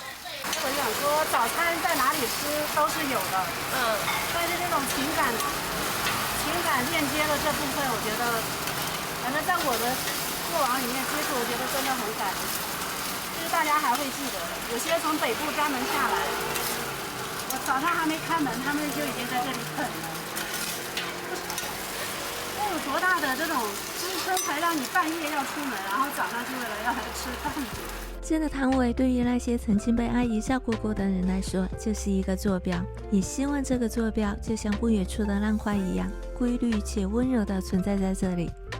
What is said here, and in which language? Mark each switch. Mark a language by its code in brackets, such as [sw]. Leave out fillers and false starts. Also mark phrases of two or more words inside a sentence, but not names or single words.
[zh] 我想說早餐在哪裡吃都是有的，但是这種情感鏈接的這部分，我覺得，反正在我的過往裡面接觸，我覺得真的很感人。就是大家還会記得，有些從北部專门下来，我早上還沒開門，他们就已經在這裡等了。那有多大的這種支撐，才讓你半夜要出门，然後早上就為了要來吃飯？這個攤位對於那些曾經被阿姨照顧過的人來說，就是一個坐標。也希望這個坐標就像不遠處的浪花一樣，規律且溫柔地存在在這裡。